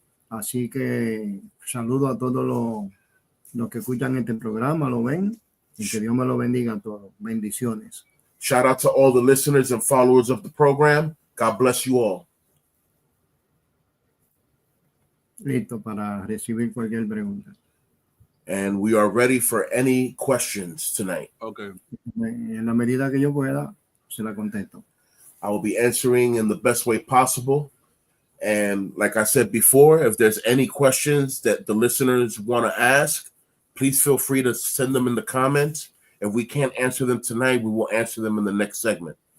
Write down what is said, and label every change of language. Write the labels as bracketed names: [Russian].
[Spanish] Así que saludo a todos los que escuchan este programa, lo ven, y que Dios me lo bendiga a todos. Bendiciones. [English] Shout out to all the listeners and followers of the program. God bless you all. [Spanish] Listo para recibir cualquier pregunta. [English] And we are ready for any questions tonight. Okay. [Spanish] En la medida que yo pueda, se la contesto. [English] I will be answering in the best way possible. And like I said before, if there's any questions that the listeners want to ask, please feel free to send them in the comments. If we can't answer them tonight, we will answer them in the next segment.